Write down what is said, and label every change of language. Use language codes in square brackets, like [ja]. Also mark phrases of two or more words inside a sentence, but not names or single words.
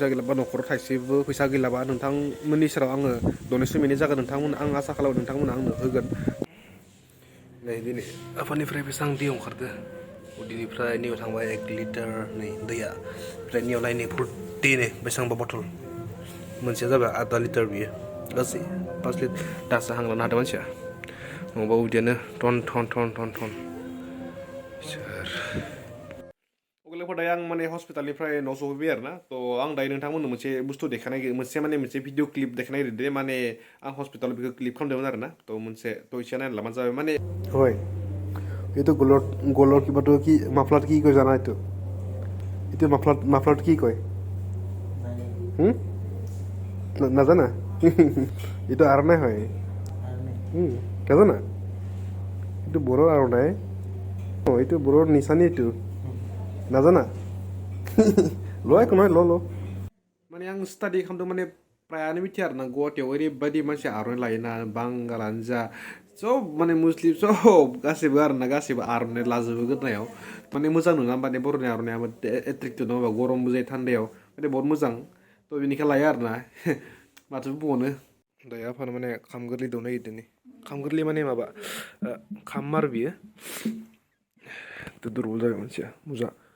[brx] गैलाबा न'खराव थाइसेबो फैसा गैलाबा नोंथांमोननि सेराव आङो डनेसन हैनाय जागोन नोंथांमोन आं आसा खालामो नोंथांमोना आंनो होगोन नै दिनै आफानिफ्राय बेसेबां दै ओंखारदो उदैनिफ्राय नैयाव थांबाय 1 लिटार नै दैया ओमफ्राय नैयाव नायनो फुर्ति नै बेसेबांबा बथल मोनसेया जाबाय आधा लिटार बियो गासै 5 लिटार दासो हां लानो हादों मानसिया नङाबा उदैयानो टन सोर अगलेफोर दायो आं माने हस्पिटालनिफ्राय न' सफैबाय आरोना थ' आं दायो नोंथांमोननो मोनसे बुस्थु देखायनाय मोनसे भिडिअ क्लिप देखायनाय दे माने आं हस्पिटालाव बेखौ क्लिप खालामदोंमोन आरोना थ' मोनसे थ' इसे नायना लाबानो जाबाय माने [as] হয় এইটো গলৰ কিবাটো কি মাফলাত কি কয় জানা এইটো এইটো মাফলাত কি কয় নাজানা এইটো আৰণাই হয় নাজানা এইটো বড়োৰ আৰণাই এইটো বড়োৰ নিচানি এইটো নাজানা ल' একো নহয় [brx] ल' माने आं स्टाडि खालामदों माने प्रायानो मिथिया आरोना गुवाहाटियाव ओरैबायदि मानसि आर'नाइ लायोना बांगालानो जा सब माने मुस्लिम सब गासैबो आरोना गासैबो आर'नाइ लाजोबो गोदोनायाव माने मोजां नङा माने बर'नि आर'नाइया एट्रेक्टिभ नङा गरमबो जायो थान्दायाव माने बहुत मोजां थ' बेनिखाय लायो आरोना माथो बुंबावनो दायो आफानो माने खाम गोरलै दौनो नागिरदों खाम गोरलै माने माबा खाम आरो बियो दुरबल जाबाय मानसिया मोजां